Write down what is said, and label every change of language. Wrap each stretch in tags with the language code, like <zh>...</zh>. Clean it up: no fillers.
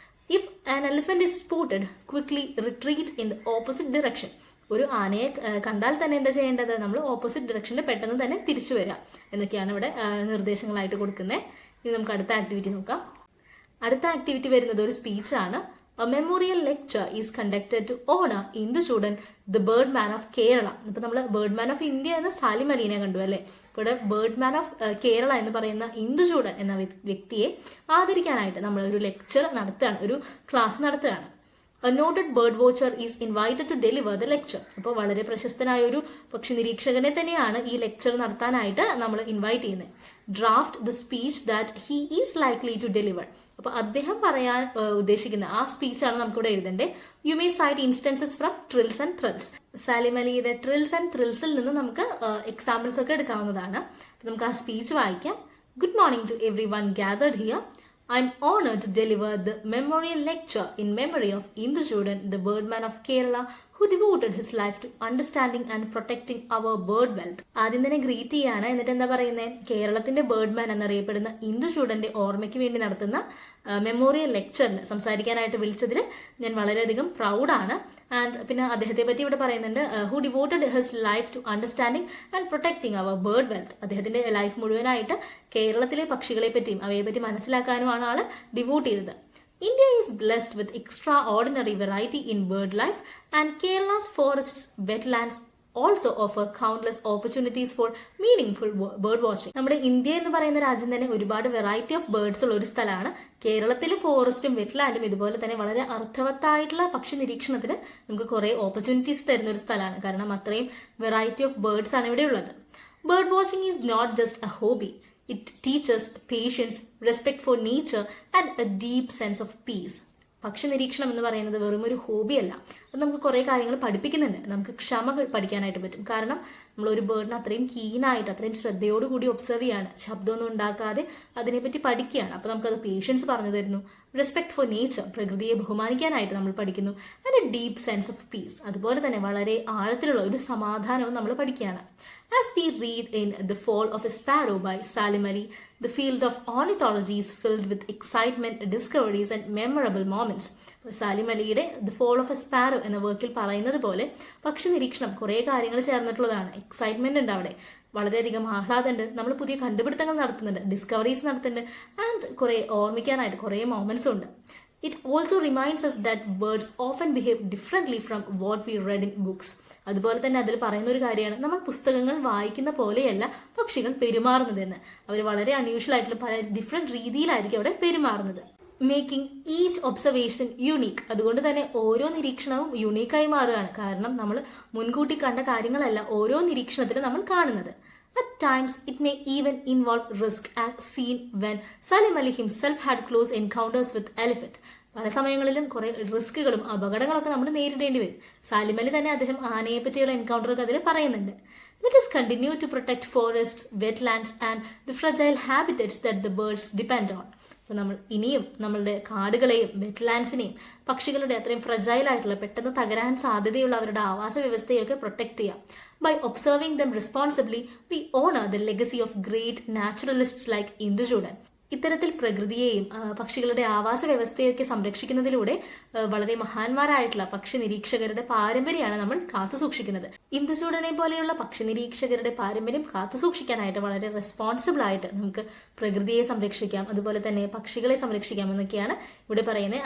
<en>If an elephant is spotted quickly retreat in the opposite direction.</en> <ml>ഒരു ആനയെ കണ്ടാൽ തന്നെ എന്താ ചെയ്യേണ്ടത്? നമ്മൾ ഓപ്പോസിറ്റ് ഡിറക്ഷനിൽ പെട്ടെന്ന് തന്നെ തിരിച്ചു വരിക എന്നൊക്കെയാണ് ഇവിടെ നിർദ്ദേശങ്ങളായിട്ട് കൊടുക്കുന്നത്. ഇനി നമുക്ക് അടുത്ത ആക്ടിവിറ്റി നോക്കാം. അടുത്ത ആക്ടിവിറ്റി വരുന്നത് ഒരു സ്പീച്ചാണ്.</ml> <en>A memorial lecture is conducted to honor Induchoodan, the Birdman of Kerala.</en> <ml>ഇപ്പൊ നമ്മൾ ബേർഡ്മാൻ ഓഫ് ഇന്ത്യ എന്ന സാലിം അലീനെ കണ്ടു അല്ലേ? ഇവിടെ ബേർഡ്മാൻ ഓഫ് കേരള എന്ന് പറയുന്ന ഇന്ദുചൂഡൻ എന്ന വ്യക്തിയെ ആദരിക്കാനായിട്ട് നമ്മൾ ഒരു ലെക്ചർ നടത്തുകയാണ്, ഒരു ക്ലാസ് നടത്തുകയാണ്.</ml> <en>A noted bird watcher is invited to deliver the lecture.</en> <ml>അപ്പോൾ വളരെ പ്രശസ്തനായ ഒരു പക്ഷി നിരീക്ഷകനെ തന്നെയാണ് ഈ ലെക്ചർ നടത്താനായിട്ട് നമ്മൾ ഇൻവൈറ്റ് ചെയ്യുന്നത്.</ml> <en>Draft the speech that he is likely to deliver.</en> <ml>അപ്പൊ അദ്ദേഹം പറയാൻ ഉദ്ദേശിക്കുന്ന ആ സ്പീച്ചാണ് നമുക്കിവിടെ എഴുതേണ്ടത്.</ml> <en>You may cite instances from trills and thrills.</en> <ml>Salim അലിയുടെ ട്രിൽസ് ആൻഡ് ത്രിൽസിൽ നിന്ന് നമുക്ക് എക്സാമ്പിൾസ് ഒക്കെ എടുക്കാവുന്നതാണ്. നമുക്ക് ആ സ്പീച്ച് വായിക്കാം.</ml> <en>Good morning to everyone gathered here. I am honored to deliver the memorial lecture in memory of Induchoodan, the Birdman of Kerala, who devoted his life to understanding and protecting our bird wealth.</en> <ml>ആദ്യം തന്നെ greet ചെയ്യാണ്. എന്നിട്ട് എന്താ പറയുന്നത്? കേരളത്തിന്റെ ബേർഡ്മാൻ എന്നറിയപ്പെടുന്ന ഇന്ദുചൂഡന്റെ ഓർമ്മയ്ക്ക് വേണ്ടി നടത്തുന്ന മെമ്മോറിയൽ ലെക്ചറിന് സംസാരിക്കാനായിട്ട് വിളിച്ചതിൽ ഞാൻ വളരെയധികം പ്രൗഡാണ്. ആൻഡ് പിന്നെ അദ്ദേഹത്തെ പറ്റി ഇവിടെ പറയുന്നുണ്ട്.</ml> <en>Who devoted his life to understanding and protecting our bird wealth.</en> <ml>അദ്ദേഹത്തിന്റെ ലൈഫ് മുഴുവനായിട്ട് കേരളത്തിലെ പക്ഷികളെ പറ്റിയും അവയെ പറ്റി മനസ്സിലാക്കാനുമാണ് ആള് ഡിവോട്ട് ചെയ്തത്.</ml> <en>India is blessed with extraordinary variety in bird life, and Kerala's forests, wetlands also offer countless opportunities for meaningful bird watching.</en> <ml>നമ്മുടെ ഇന്ത്യ എന്ന് പറയുന്ന രാജ്യം തന്നെ ഒരുപാട് വെറൈറ്റി ഓഫ് ബേർഡ്സ് ഉള്ള ഒരു സ്ഥലമാണ്. കേരളത്തിലെ ഫോറസ്റ്റും വെറ്റ്ലാൻഡും ഇതുപോലെ തന്നെ വളരെ അർത്ഥവത്തായിട്ടുള്ള പക്ഷി നിരീക്ഷണത്തിന് നമുക്ക് കുറെ ഓപ്പർച്യൂണിറ്റീസ് തരുന്ന ഒരു സ്ഥലമാണ്. കാരണം അത്രയും വെറൈറ്റി ഓഫ് ബേർഡ്സ് ആണ് ഇവിടെ ഉള്ളത്.</ml> <en>Bird watching is not just a hobby. It teaches patience, respect for nature and a deep sense of peace.</en> <ml>പക്ഷി നിരീക്ഷണം എന്ന് പറയുന്നത് വെറും ഒരു ഹോബിയല്ല. അത് നമുക്ക് കുറേ കാര്യങ്ങൾ പഠിപ്പിക്കുന്നുണ്ട്. നമുക്ക് ക്ഷമ പഠിക്കാനായിട്ട് പറ്റും. കാരണം നമ്മൾ ഒരു ബേർഡിനെ അത്രയും കീനായിട്ട് അത്രയും ശ്രദ്ധയോടുകൂടി ഒബ്സർവ് ചെയ്യാണ്, ശബ്ദമൊന്നും ഉണ്ടാക്കാതെ അതിനെപ്പറ്റി പഠിക്കുകയാണ്. അപ്പോൾ നമുക്കത് പേഷ്യൻസ് പറഞ്ഞു തരുന്നു.</ml> <en>respect for nature,</en> <ml>പ്രകൃതിയെ ബഹുമാനിക്കാനായിട്ട് നമ്മൾ പഠിക്കുന്നു.</ml> <en>and a deep sense of peace,</en> <ml>അതുപോലെ തന്നെ വളരെ ആഴത്തിലുള്ള ഒരു സമാധാനവും നമ്മൾ പഠിക്കുകയാണ്.</ml> <en>As we read in The Fall of a Sparrow by Salim Ali, the field of ornithology is filled with excitement, discoveries and memorable moments.</en> <ml>Salim അലിയുടെ the fall of A sparrow എന്ന വർക്കിൽ പറയുന്നത് പോലെ പക്ഷി നിരീക്ഷണം കുറേ കാര്യങ്ങൾ ചേർന്നിട്ടുള്ളതാണ്. എക്സൈറ്റ്മെന്റ് ഉണ്ട് അവിടെ, വളരെയധികം ആഹ്ലാദമുണ്ട്, നമ്മൾ പുതിയ കണ്ടുപിടുത്തങ്ങൾ നടത്തുന്നുണ്ട്, ഡിസ്കവറീസ് നടത്തുന്നുണ്ട്, ആൻഡ് കുറേ ഓർമ്മിക്കാനായിട്ട് കുറേ മൊമെന്റ്സ് ഉണ്ട്.</ml> <en>It also reminds us that birds often behave differently from what we read in books.</en> <ml>അതുപോലെ തന്നെ അതിൽ പറയുന്ന ഒരു കാര്യമാണ്, നമ്മൾ പുസ്തകങ്ങൾ വായിക്കുന്ന പോലെയല്ല പക്ഷികൾ പെരുമാറുന്നതെന്ന്. അവർ വളരെ അൺയൂഷ്വൽ ആയിട്ടുള്ള പല ഡിഫറെന്റ് രീതിയിലായിരിക്കും അവിടെ പെരുമാറുന്നത്.</ml> <en>Making each observation unique.</en> <ml>അതുകൊണ്ട് തന്നെ ഓരോ നിരീക്ഷണവും യുണീക്കായി മാറുകയാണ്. കാരണം നമ്മൾ മുൻകൂട്ടി കണ്ട കാര്യങ്ങളല്ല ഓരോ നിരീക്ഷണത്തിലും നമ്മൾ കാണുന്നത്.</ml> <en>At times, it may even involve risk, as seen when Salim Ali himself had close encounters with elephant.</en> <ml>പല സമയങ്ങളിലും കുറെ റിസ്കുകളും അപകടങ്ങളൊക്കെ നമ്മൾ നേരിടേണ്ടി വരും. സാലിം അലി തന്നെ അദ്ദേഹം ആനയെ പറ്റിയുള്ള എൻകൗണ്ടറൊക്കെ അതിൽ പറയുന്നുണ്ട്.</ml> <en>Let us continue to protect forests, wetlands and the fragile habitats that the birds depend on.</en> <ml>അപ്പോൾ നമ്മൾ ഇനിയും നമ്മളുടെ കാടുകളെയും വെറ്റ്ലാൻഡ്സിനെയും പക്ഷികളുടെ അത്രയും ഫ്രജൈൽ ആയിട്ടുള്ള പെട്ടെന്ന് തകരാൻ സാധ്യതയുള്ള അവരുടെ ആവാസ വ്യവസ്ഥയൊക്കെ പ്രൊട്ടക്ട് ചെയ്യാം.</ml> <en>By observing them responsibly, we honor the legacy of great naturalists like Induchoodan.</en> <ml>ഇത്തരത്തിൽ പ്രകൃതിയെയും പക്ഷികളുടെ ആവാസ വ്യവസ്ഥയൊക്കെ സംരക്ഷിക്കുന്നതിലൂടെ വളരെ മഹാന്മാരായിട്ടുള്ള പക്ഷി നിരീക്ഷകരുടെ പാരമ്പര്യമാണ് നമ്മൾ കാത്തുസൂക്ഷിക്കുന്നത്. ഇന്ദുചൂഡനെ പോലെയുള്ള പക്ഷി നിരീക്ഷകരുടെ പാരമ്പര്യം കാത്തുസൂക്ഷിക്കാനായിട്ട് വളരെ റെസ്പോൺസിബിൾ ആയിട്ട് നമുക്ക് പ്രകൃതിയെ സംരക്ഷിക്കാം, അതുപോലെ തന്നെ പക്ഷികളെ സംരക്ഷിക്കാം എന്നൊക്കെയാണ് ഇവിടെ പറയുന്നത്.</ml>